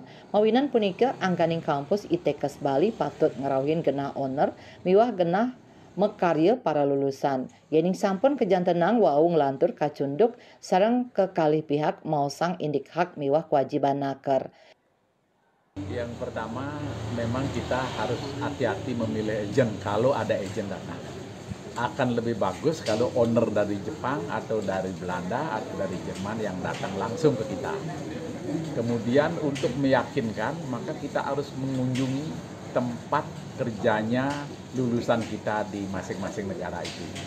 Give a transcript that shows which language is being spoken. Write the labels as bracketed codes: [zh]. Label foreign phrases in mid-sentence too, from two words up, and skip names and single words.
[ban] Mawinan punika angkaning kampus ITKes Bali patut ngerauhin genah owner miwah genah mekarya para lulusan. Yening sampun kejantenang wau nglantur kacunduk sareng kekalih pihak mausang indik hak miwah kewajiban naker. [id] Yang pertama memang kita harus hati-hati memilih agen kalau ada agen datang. Akan lebih bagus kalau owner dari Jepang atau dari Belanda atau dari Jerman yang datang langsung ke kita. Kemudian untuk meyakinkan maka kita harus mengunjungi tempat kerjanya lulusan kita di masing-masing negara itu.